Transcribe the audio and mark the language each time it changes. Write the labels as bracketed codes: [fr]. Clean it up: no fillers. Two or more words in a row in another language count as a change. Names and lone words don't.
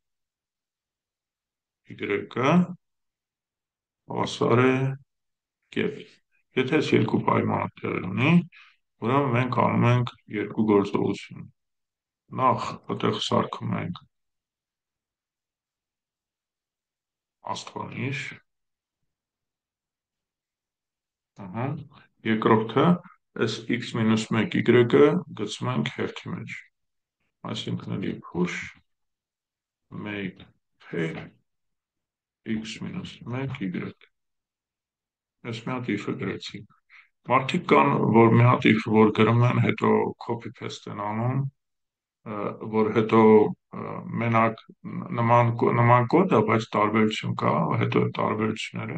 [hy] y-ը հավասար է կետ։ Եթե այս երկու պայմանը տեղի ունի, ուրեմն մենք անում ենք երկու գործողություն։ Նախ այդտեղ սարքում ենք աստղանիշ, երկրորդը այս x-1 y-ը գցում ենք հերթի մեջ, այսինքն էլի [en] push make pair x-1 y, [hy] այս մի հատ if-ը գրեցինք։ Մարդիկ կան, որ մի հատ if որ գրում են, հետո [en] copy paste [hy] են անում, որ հետո մենակ նման կոդ է, բայց տարբերություն կա, հետո տարբերությունները,